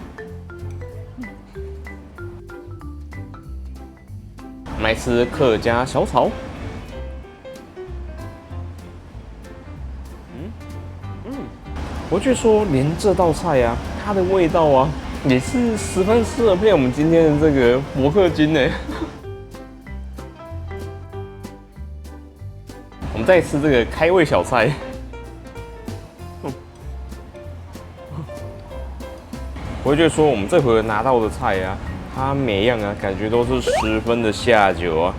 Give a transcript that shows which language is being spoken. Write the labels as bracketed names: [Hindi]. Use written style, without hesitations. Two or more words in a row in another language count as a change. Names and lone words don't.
[Chinese] 我們來吃客家小炒。我覺得說，連這道菜啊，它的味道啊，也是十分適合配我們今天的這個伯克金呢。我們再吃這個開胃小菜。我覺得說，我們這回拿到的菜啊，它每樣啊，感覺都是十分的下酒啊。